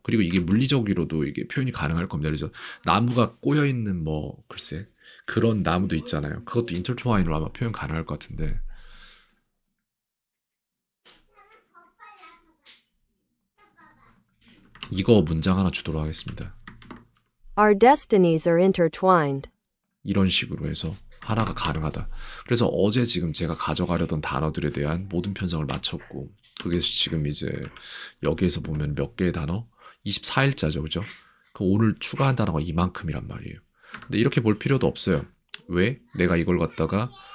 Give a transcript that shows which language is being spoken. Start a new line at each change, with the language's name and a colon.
Korean: 그리고 이게 물리적으로도 이게 표현이 가능할 겁니다. 그래서 나무가 꼬여있는 뭐 글쎄 그런 나무도 있잖아요. 그것도 intertwine으로 아마 표현 가능할 것 같은데 이거 문장 하나 주도록 하겠습니다.
English: Our destinies are intertwined.
Korean: 이런 식으로 해서 하나가 가능하다. 그래서 어제 지금 제가 가져가려던 단어들에 대한 모든 편성을 마쳤고 그게 지금 이제 여기에서 보면 몇 개의 단어? 24일자죠. 그죠? 그 오늘 추가한 단어가 이만큼이란 말이에요. 근데 이렇게 볼 필요도 없어요. 왜? 내가 이걸 갖다가